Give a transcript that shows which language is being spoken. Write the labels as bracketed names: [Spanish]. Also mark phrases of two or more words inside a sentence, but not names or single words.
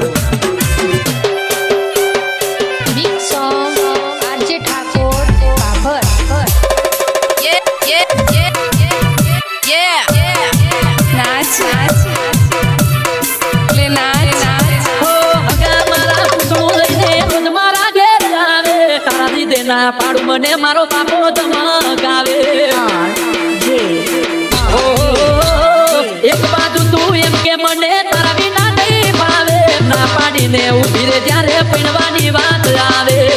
[English] big song [Hindi] आरजे ठाकुर बाबर. नाच नाच ले नाच नाच. [Gujarati] મારા ઘેર આવે તારા દીદે ના પાડું મને મારો બાપો ધમકાવે. એક બાજુ તું એમ કે મને તારા વિના નહીં ભાવે. ના પાડીને ઉભી રે જ્યારે પીણવાની વાત આવે.